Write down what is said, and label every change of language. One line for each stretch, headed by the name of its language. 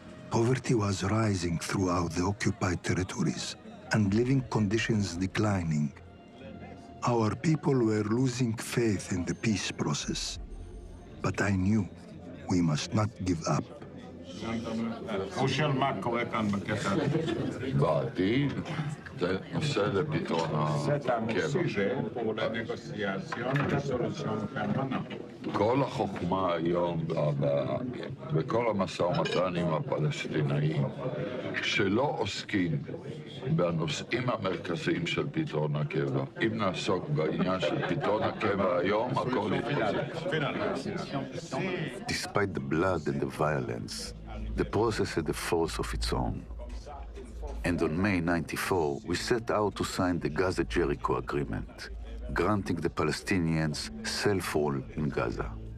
English: Poverty was rising throughout the occupied territories, and living conditions declining. Our people were losing faith in the peace process. But I knew we must not give up.
Hebrew: בעתיד זה נושא לפתרון הקבע. כל החוכמה היום בכל המשא ומתן עם הפלסטינאים שלא עוסקים בנושאים המרכזיים של פתרון הקבע. אם נעסוק בעניין של פתרון הקבע היום, הכל יתפוצץ.
English: Despite the blood and the violence, the process had a force of its own. And on May 94, we set out to sign the Gaza-Jericho Agreement, granting the Palestinians self-rule in Gaza.